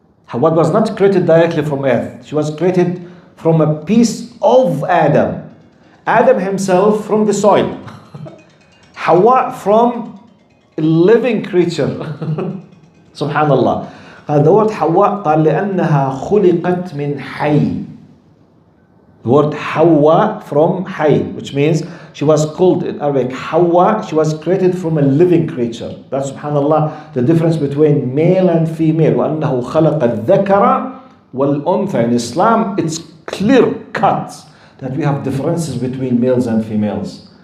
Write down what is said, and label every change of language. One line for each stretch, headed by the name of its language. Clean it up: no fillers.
English: Hawa was not created directly from earth. She was created from a piece of Adam. Adam himself from the soil. Hawa from a living creature. Subhanallah. The word
Arabic: Hawa قال لأنها خلقت من حي.
English: The word Hawa from Hay, which means she was called in Arabic Hawa, she was created from a living creature. That's subhanallah the difference between male and female.
Arabic: وأنه خلق الذكر والأنثى.
English: In Islam, it's clear cut that we have differences between males and females.